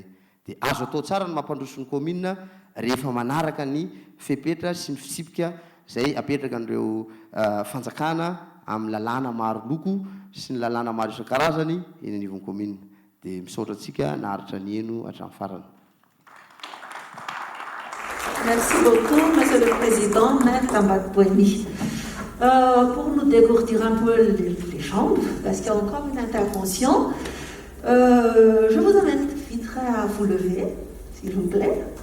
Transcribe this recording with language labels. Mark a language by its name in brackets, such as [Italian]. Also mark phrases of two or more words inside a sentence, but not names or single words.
[Malagasy] dia azo atao tsara ny mampandroso ny commune rehefa manaraka ny fepetra sy ny fitsipika zay apetraka an'ireo fanjakana amin'ny lalàna maro loko sy ny lalàna maro isan-karazany eny anivon'ny commune. dia misaotra antsika naharitra ny eno hatramin'ny farany. [French] Merci beaucoup, Monsieur le Président, maire d'Ambatoboeny. Pour nous dégourdir un peu les jambes, parce qu'il y a encore une intervention, je vous inviterai à vous lever, s'il vous plaît.